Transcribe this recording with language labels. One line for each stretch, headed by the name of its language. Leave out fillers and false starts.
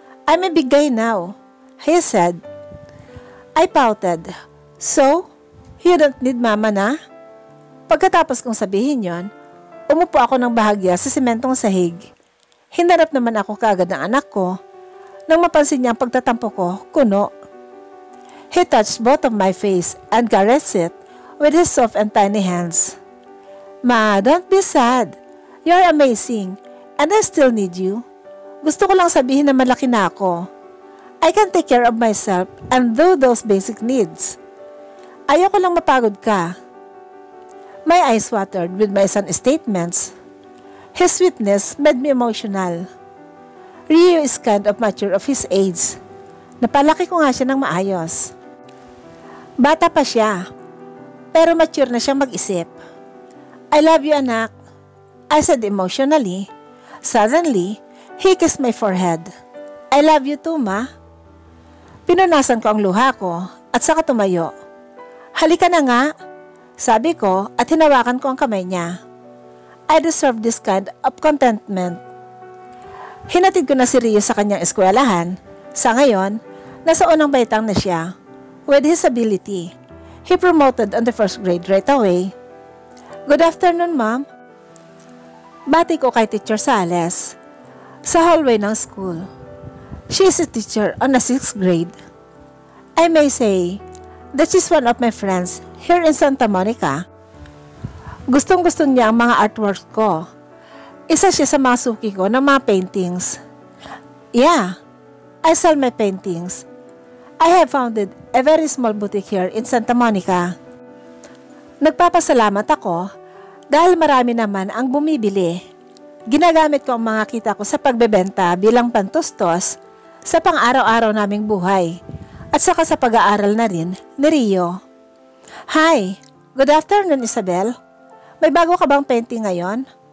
English: I'm a big guy now, he said. I pouted. So, you don't need mama na?
Filipino: Pagkatapos kong sabihin yon, umupo ako ng bahagya sa sementong sahig. Hinarap naman ako kaagad ng anak ko. Nang mapansin niya ang pagtatampo ko, kuno.
English: He touched both of my face and caressed it with his soft and tiny hands. Ma, don't be sad. You're amazing and I still need you.
Filipino: Gusto ko lang sabihin na malaki na ako.
English: I can take care of myself and do those basic needs.
Filipino: Ayoko lang mapagod ka.
English: My eyes watered with my son's statements. His sweetness made me emotional. Rio is kind of mature of his age.
Filipino: Napalaki ko nga siya ng maayos. Bata pa siya, pero mature na siyang mag-isip.
English: I love you, anak, I said emotionally. Suddenly, he kissed my forehead. I love you too, ma.
Filipino: Pinunasan ko ang luha ko at saka tumayo. Halika na nga, sabi ko at hinawakan ko ang kamay niya.
English: I deserve this kind of contentment.
Filipino: Hinatid ko na si Rio sa kanyang eskwelahan. Sa ngayon, nasa unang baitang na siya.
English: With his ability, he promoted on the first grade right away. Good afternoon, ma'am.
Filipino: Bati ko kay Teacher Sales sa hallway ng school.
English: She is a teacher on the 6th grade. I may say that she's one of my friends here in Santa Monica.
Filipino: Gustong-gusto niya ang mga artworks ko. Isa siya sa mga suki ko ng mga paintings.
English: Yeah, I sell my paintings. I have founded a very small boutique here in Santa Monica.
Filipino: Nagpapasalamat ako dahil marami naman ang bumibili. Ginagamit ko ang mga kita ko sa pagbebenta bilang pantustos sa pang-araw-araw naming buhay at saka sa pag-aaral na rin ni Rio.
English: Hi, good afternoon,
Filipino: Isabel. May bago ka bang painting ngayon?